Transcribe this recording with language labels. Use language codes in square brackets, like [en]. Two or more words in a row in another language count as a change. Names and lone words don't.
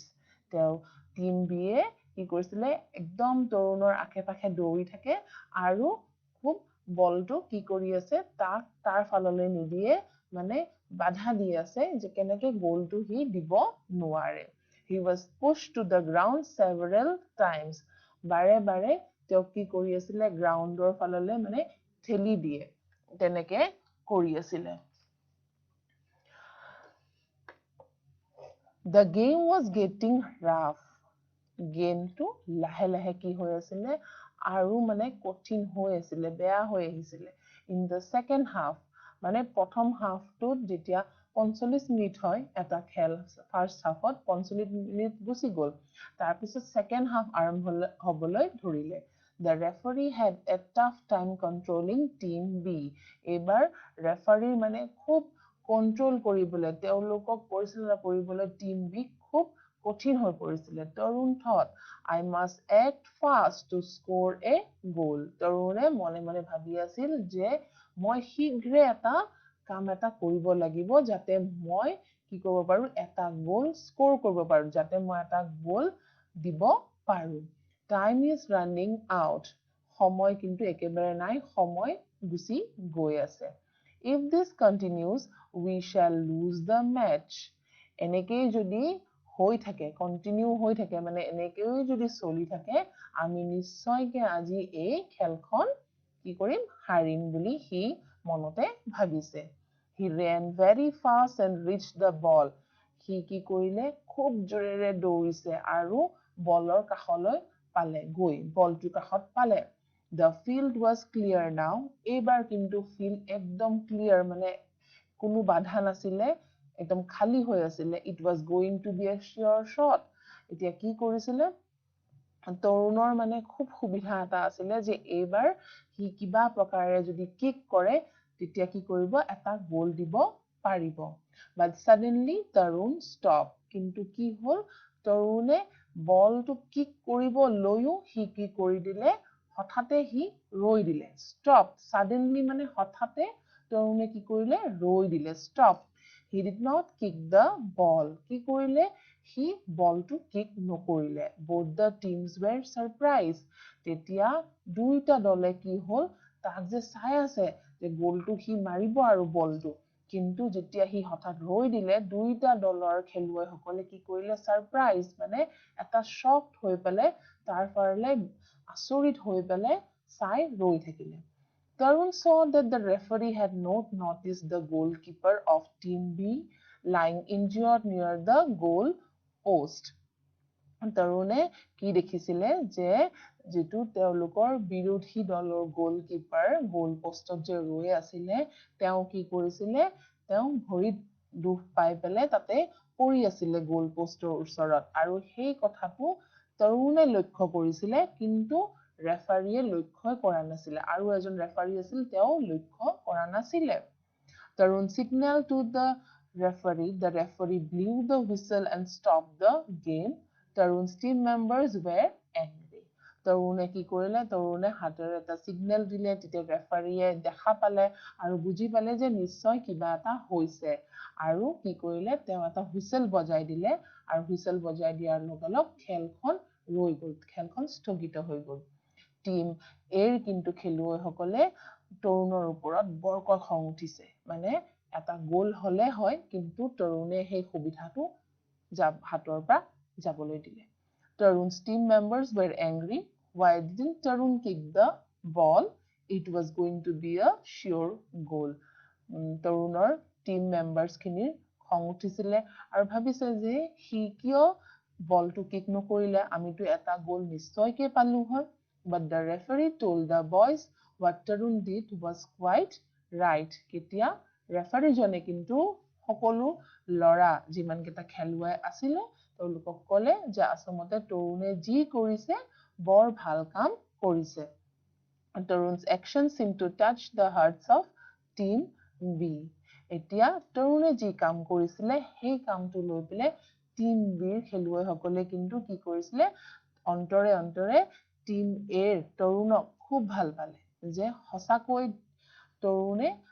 [as] তেওঁ টিম বি এ কি কৰিছিলে একদম তৰুণৰ আশে পাশে দৌৰি থাকে আৰু খুব বলটো কি কৰি আছে তাক তাৰ ফাললৈ নিদিয়ে মানে বাধা দি আছে যে কেনেকে গোলটো হি দিব নোৱাৰে [en] he was pushed to the ground several times [as] বাৰে বাৰে তেওঁ কি কৰি আছিলে গ্ৰাউণ্ডৰ ফাললে মানে ঠেলি দিয়ে তেনেকে কৰি আছিলে [en] the game was getting rough [as] গেমটো লাহে লাহে কি হৈ আছিলে আৰু মানে কঠিন হৈ আছিলে বেয়া হৈ আহিছিলে [en] in the second half [as] মানে প্ৰথম হাফটোত যেতিয়া 45 মিনিট হয় এটা খেল [en] first half [as] 45 মিনিট গুচি গ'ল তাৰপিছত [en] second half [as] আৰম্ভ হ'বলৈ ধৰিলে [en] the referee had a tough time controlling team B [as] এবাৰ ৰেফাৰী মানে খুব কন্ট্ৰোল কৰিবলৈ তেওঁলোকক পৰিচালনা কৰিবলৈ টিম বি খুব কঠিন হৈ পৰিছিলে তৰুণ [en] thought I must act fast to score a goal [as] তৰুণে মনে মনে ভাবি আছিল যে মই শীঘ্ৰে এটা কাম এটা কৰিব লাগিব যাতে মই কি কৰিব পাৰো এটা [en] goal score [as] কৰিব পাৰো যাতে মই এটা গোল দিব পাৰো [en] time is running out [as] সময় কিন্তু একেবাৰে নাই সময় গুছি গৈ আছে [en] if this continues we shall lose the match [as] এনেকেই যদি হৈ থাকে কন্টিনিউ হৈ থাকে মানে এনেকেই যদি চলি থাকে আমি নিশ্চয়কৈ আজি এই খেলখন কি কৰিম হাৰিম বুলি হি মনতে ভাবিছে [en] he ran very fast and reached the ball [as] হি কি কৰিলে খুব জোৰেৰে দৌৰিছে আৰু বলৰ কাষলৈ পালে গৈ বলটোৰ কাষত পালে [en] the field was clear now [as] এইবাৰ কিন্তু field একদম clear মানে কোনো বাধা নাছিলে একদম খালি হৈ আছিলে [en] it was going to be a sure shot [as] এতিয়া কি কৰিছিলে তৰুণৰ মানে খুব সুবিধা এটা আছিলে যে এইবাৰ হি কিবা প্ৰকাৰে যদি কিক কৰে তেতিয়া কি কৰিব এটা গোল দিব পাৰিব [en] but suddenly [as] তৰুণ stop কিন্তু কি হ'ল তৰুণে বলটো কিক কৰিব লৈও হি কি কৰি দিলে হঠাতে হি ৰৈ দিলে [en] stop suddenly [as] মানে হঠাতে তৰুণে কি কৰিলে ৰৈ দিলে [en] stop he did not kick the ball [as] কি কৰিলে হি বলটো কিক নকৰিলে [en] both the teams were surprised [as] তেতিয়া দুইটা দলে কি হ'ল তাক যে চাই আছে যে গোলটো হি মাৰিব আৰু বলটো কিন্তু যেতিয়া হি হঠাৎ ৰৈ দিলে দুইটা দলৰ খেলুৱৈসকলে কি কৰিলে সাৰপ্ৰাইজ মানে এটা শকড হৈ পেলে তাৰ ফালে আচৰিত হৈ পেলে চাই ৰৈ থাকিলে [en] Tarun saw that the referee had not noticed the goalkeeper of Team B lying injured near the goal post. [as] তৰুণে কি দেখিছিলে যে যেটো তেওঁলোকৰ বিৰোধী দলৰ গোলকিপাৰ গোল পোষ্টত যে ৰৈ আছিল তেওঁ কি কৰিছিলে তেওঁ ভৰিত দুখ পাই পেলে তাতে পৰি আছিল গোল পোষ্টৰ ওচৰত আৰু সেই কথাটো তৰুণে লক্ষ্য কৰিছিলে কিন্তু ৰেফাৰীয়ে লক্ষ্য কৰা নাছিল আৰু এজন ৰেফাৰী আছিল তেওঁ লক্ষ্য কৰা নাছিল [en] Tarun signaled to the referee blew the whistle and stopped the game Tarun's team members were angry [as] তৰুণে কি কৰিলে তৰুণে হাতেৰে এটা সিগনেল দিলে তেতিয়া ৰেফাৰীয়ে দেখা পালে আৰু বুজি পালে যে নিশ্চয় কিবা এটা হৈছে আৰু কি কৰিলে তেওঁ এটা হুইসেল বজাই দিলে আৰু হুইসেল বজাই দিয়াৰ লগে খেলখন ৰৈ গ'ল খেলখন স্থগিত হৈ গ'ল টিম এৰ কিন্তু খেলুৱৈসকলে তৰুণৰ ওপৰত বৰকৈ খং উঠিছে মানে এটা গোল হলে হয় কিন্তু তৰুণে সেই সুবিধাটো হাতৰ পৰা যাবলৈ দিলে [en] Tarun's team members were angry. Why didn't Tarun kick the ball? It was going to be a sure goal. Tarunor team members [as] খিনিৰ খং উঠিছিলে আৰু ভাবিছে যে হি কিয় বলটো কিক নকৰিলে আমিতো এটা গোল নিশ্চয়কৈ পালো হয় [en] but the referee told the boys what Tarun did was quite right [as] কেতিয়া ৰেফাৰী জনে কিন্তু সকলো লৰা যিমান কেটা খেলুৱৈ আছিল তেওঁলোকক ক'লে যে আসমতে তৰুণে যি কৰিছে বৰ ভাল কাম কৰিছে [en] Tarun's actions seem to touch the hearts of team B [as] এতিয়া তৰুণে যি কাম কৰিছিলে সেই কামটো লৈ পেলে টিম বিৰ খেলুৱৈসকলে কিন্তু কি কৰিছিলে অন্তৰে অন্তৰে টিম এৰ তৰুণক খুব ভাল পালে যে হসাকৈ তৰুণে